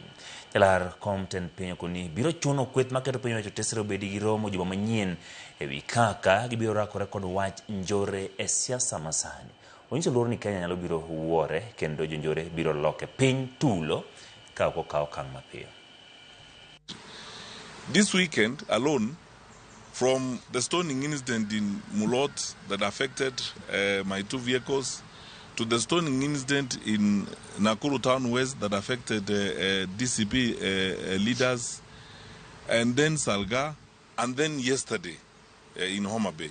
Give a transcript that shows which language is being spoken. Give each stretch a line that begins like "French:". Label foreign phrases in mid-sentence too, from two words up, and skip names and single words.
Luo (Kenya and Tanzania): Jalar kom tend piny okoni biro chuno kweth maketo piny owacho tesre obedi gi romo juma manyien ewi kaka gibiro rakore kod wach njore e siasa masani. Onyiso luor ni Kenya nyalo biro wuore kendo jonjore biro loke piny tulo ka ok okaw okang' mapiyo.
English: This weekend alone, from the stoning incident in Mulot that affected my two vehicles, to the stoning incident in Nakuru Town West that affected DCP leaders, and then Salga, and then yesterday in Homa Bay.